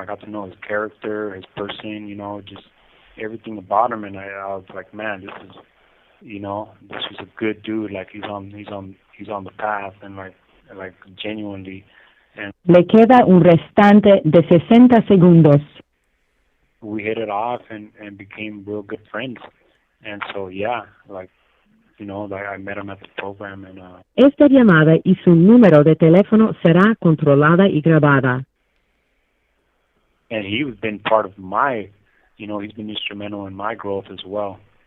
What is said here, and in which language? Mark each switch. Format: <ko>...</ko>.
<en>I got to know his character, his person, you know, just everything about him, and I was like, man, this is a good dude. Like he's on the path, and like genuinely. And</en> <es>Le queda un restante de 60 segundos.</es> <en>We hit it off and became real good friends. And so I met him at the program, and</en> <es>Esta llamada y su número de teléfono será controlada y grabada.</es> <en>And he's been part of my, he's been instrumental in my growth as well.</en>